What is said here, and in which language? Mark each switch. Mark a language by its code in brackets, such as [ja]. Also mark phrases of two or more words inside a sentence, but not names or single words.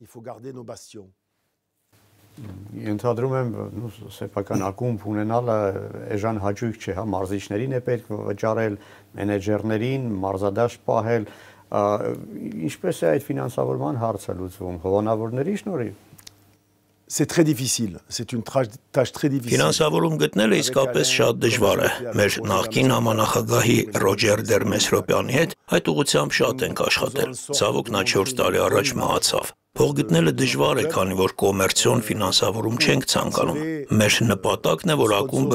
[hy] Ենթադրում եմ սեփական ակումբ ունենալը էժան հաճույք չէ, հա, մարզիչներին է պետք վճարել, մենեջերներին, մարզադաշտ պահել, ինչպես է այդ ֆինանսավորման հարցը լուծվում, հովանավորների շնորհիվ։ [fr] C'est très difficile, c'est une tâche très difficile. [hy] Ֆինանսավորում գտնելը իսկապես շատ դժվար է։ Մեր նախկին համանախագահի Ռոջեր Դերմեսրոպյանի հետ այդ ուղղությամբ շատ ենք աշխատել։ Ցավոք նա 4 տարի առաջ մահացավ։ Փող գտնելը դժվար է, քանի որ կոմերցիոն ֆինանսավորում չենք ցանկանում։ Մեր նպատակն է, որ ակումբը